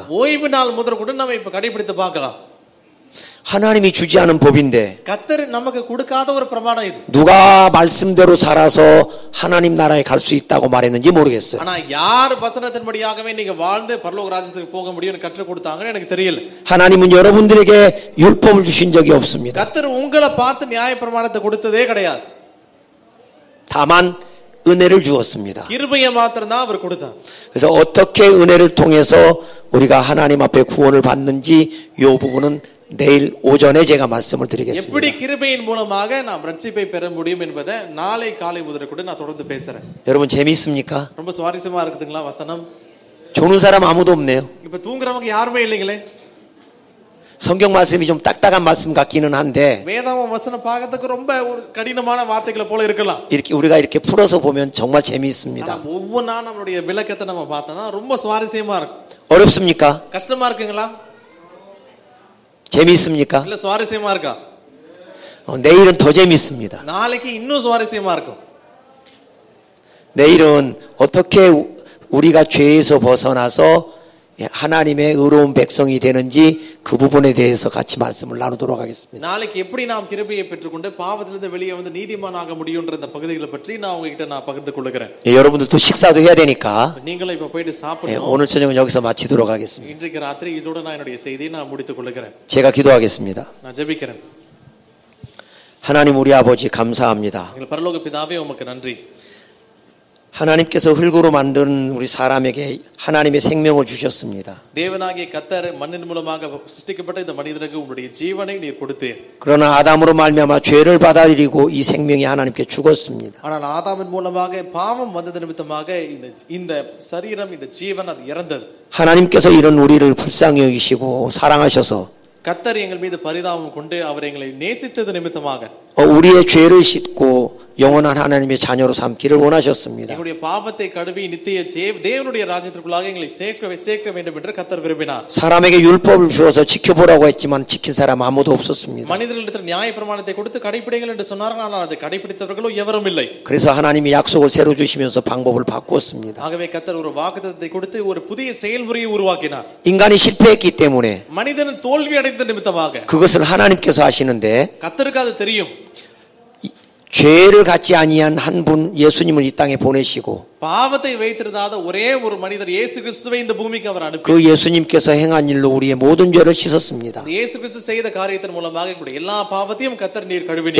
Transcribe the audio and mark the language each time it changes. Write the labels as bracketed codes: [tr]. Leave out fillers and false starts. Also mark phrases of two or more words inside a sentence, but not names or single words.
[ta] ஓய்வு நாள் முதல் கூட நம்ம இப்ப கடைபிடித்து பார்க்கலாம். [ko] 하나님이 주지 않은 법인데 [ta] கர்த்தர் நமக்கு கொடுக்காத ஒரு பிரமாணம் இது. [ko] 누가 말씀대로 살아서 하나님 나라에 갈 수 있다고 말했는지 모르겠어요. [ta] ஆனா யார் வசனத்தின்படியாகவே நீங்க வாழ்ந்து பரலோக ராஜ்யத்துக்கு போக முடியும்னு கற்றுக் கொடுத்தாங்கன்னு எனக்கு தெரியல. [ko] 하나님은 여러분들에게 율법을 주신 적이 없습니다. [ta] கர்த்தர் உங்களை பார்த்து நியாயப்பிரமாணத்தை கொடுத்ததே கிடையாது. [ko] 다만 은혜를 주었습니다. [ta] கிருபையை மாத்திரம் தான் அவர் கொடுத்தார். [ko] 그래서 어떻게 은혜를 통해서 우리가 하나님 앞에 구원을 받는지 이 부분은 내일 오전에 제가 말씀을 드리겠습니다. [ta] எப்படி கிருபையின் மூலமாக நாம் ரட்சிப்பை பெற முடியும் என்பதை நாளை காலை முதல் கூட நான் தொடர்ந்து பேசுறேன். [ko] 여러분 재미있습니까? [ta] ரொம்ப சுவாரஸ்யமா இருக்குதுங்களா வசனம்? [ko] 조는 사람 아무도 없네요. [ta] இப்ப தூங்குறவங்க யாருமே இல்லைங்களே. [ko] 성경 말씀이 좀 딱딱한 말씀 같기는 한데 [ta] வேதாகம வசனம் பார்க்கிறதுக்கு ரொம்ப ஒரு கடினமான வார்த்தைகளை போல இருக்கலாம். [ko] 이렇게 우리가 이렇게 풀어서 보면 정말 재미있습니다. [ta] ஆனா ஒவ்வொன்றா நம்மளுடைய விளக்கத்தை நம்ம பார்த்தோம்னா ரொம்ப சுவாரஸ்யமா இருக்கும். [ko] 어렵습니까? [ta] கஷ்டமா இருக்குங்களா? [ko] 재미있습니까? [ta] இல்ல சுவாரஸ்யமா இருக்கா? [ko] 내일은 더 재미있습니다. [ta] நாளைக்கு இன்னும் சுவாரஸ்யமா இருக்கும். [ko] 내일은 어떻게 우리가 죄에서 벗어나서 하나님의 의로운 백성이 되는지 그 부분에 대해서 같이 말씀을 나누도록 하겠습니다. [ta] நாளைக்கு எப்படி நாம் கிருபையை பெற்றுக்கொண்டு பாவத்திலிருந்து வெளியே வந்து நீதிமானாக முடியும்ன்ற இந்த பகுதிகளை பற்றி நான் உங்ககிட்ட நான் பகிர்ந்து கொள்கிறேன். [ko] 여러분들도 식사도 해야 되니까 [ta] நீங்களும் இப்ப போயிட்டு சாப்பிடணும். [ko] 오늘 저녁은 여기서 마치도록 하겠습니다. [ta] இன்றைக்கு ராத்திரி இதோட நான் என்னுடைய செய்தியை நான் முடித்துக் கொள்கிறேன். [ko] 제가 기도하겠습니다. [ta] நான் ஜெபிக்கிறேன். [ko] 하나님 우리 아버지 감사합니다. [ta] எங்கள் பரலோக பிதாவே உமக்கு நன்றி. [ko] 하나님께서 흙으로 만든 우리 사람에게 하나님의 생명을 주셨습니다. [ta] தேவனாகிய கர்த்தர் மண்ணின் மூலமாக சிருஷ்டிக்கப்பட்ட இந்த மனிதனுக்கு உம்முடைய ஜீவனை நீர் கொடுத்தீர். [ko] 그러나 아담으로 말미암아 죄를 받아들이고 이 생명이 하나님께 죽었습니다. [ta] ஆனால் ஆதாமின் மூலமாக பாவம் வந்தது நிமித்தமாக இந்த சரீரம் இந்த ஜீவன் அது இறந்தது. [ko] 하나님께서 이런 우리를 불쌍히 여기시고 사랑하셔서 [ta] கர்த்தர் எங்கள் மீது பரிதாபம் கொண்டு அவர் எங்களை நேசித்தது நிமித்தமாக [ko] 우리의 죄를 씻고 영원한 하나님의 자녀로 삼기를 원하셨습니다. [ta] எங்களுடைய பாவத்தை கழுவி நித்திய தேவனுடைய ராஜ்யத்திற்குள்ளாக எங்களை சேர்க்க வேண்டும் என்று கர்த்தர் விரும்பினார். [ko] 사람에게 율법을 주어서 지켜보라고 했지만 지킨 사람 아무도 없었습니다. [ta] மனிதர்களிடத்தில் நியாய பிரமாணத்தை கொடுத்து கடைபிடிங்கள் என்று சொன்னார்கள், ஆனால் அதை கடைபிடித்தவர்களோ எவரும் இல்லை. [ko] 그래서 하나님이 약속을 새로 주시면서 방법을 바꾸었습니다. [ta] ஆகவே கர்த்தர் ஒரு வாக்குத்தத்தத்தை கொடுத்து ஒரு புதிய செயல்முறையை உருவாக்கினார். [ko] 인간이 실패했기 때문에 [ta] மனிதன் தோல்வி அடைந்த நிமித்தமாக [ko] 그것을 하나님께서 하시는데 [ta] கர்த்தருக்கு அது தெரியும். [ko] 죄를 갖지 아니한 한 분 예수님을 이 땅에 보내시고 [ta] பாவத்தை வைத்திருந்தாத ஒரே ஒரு மனிதர் இயேசு கிறிஸ்துவை இந்த பூமிக்கு அவர் அனுப்பி [ko] 그 예수님께서 행한 일로 우리의 모든 죄를 씻었습니다. [ta] இயேசு கிறிஸ்து செய்த காரியத்தின் மூலமாக எங்களுடைய எல்லா பாவத்தையும் கர்த்தர் நீர் கழுவினார்.